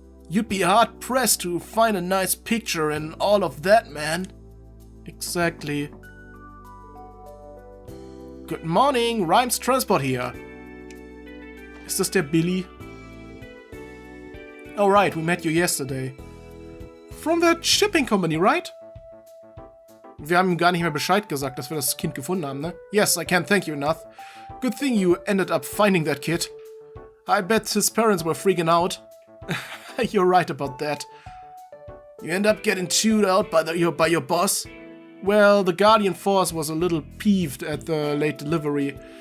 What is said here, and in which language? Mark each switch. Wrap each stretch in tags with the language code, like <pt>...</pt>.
<en>You'd be hard-pressed to find a nice picture in all of that, man. Exactly. Good morning, Rhymes Transport here.</en> <de>Ist das der Billy?</de> <en>Oh right, we met you yesterday. From that shipping company, right?</en> <de>Wir haben ihm gar nicht mehr Bescheid gesagt, dass wir das Kind gefunden haben, ne?</de> <en>Yes, I can't thank you enough. Good thing you ended up finding that kid. I bet his parents were freaking out. You're right about that. You end up getting chewed out by your boss? Well, the Guardian Force was a little peeved at the late delivery.</en>